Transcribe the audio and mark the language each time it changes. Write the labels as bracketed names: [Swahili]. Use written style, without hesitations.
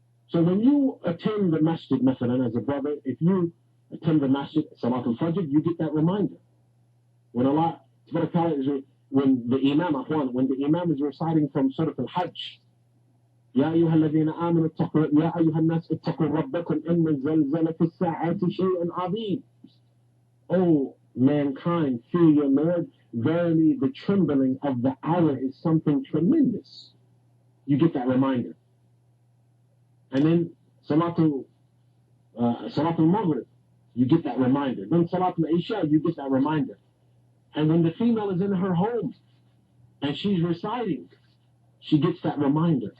[English] So when you attend the masjid, as a brother, if you attend the masjid, Salatul Fajr, you get that reminder. When the Imam is reciting from Surah Al-Hajj, [Arabic] يا أيها الذين آمنوا اتقوا يا أيها الناس اتقوا ربكم إن الزلزلة الساعة شيء عظيم. [English] Oh, mankind, fear your Lord. Verily, the trembling of the hour is something tremendous. You get that reminder. And then Salatul Maghrib, you get that reminder. Then Salatul Isha, you get that reminder. And when the female is in her home and she's reciting, she gets that reminder.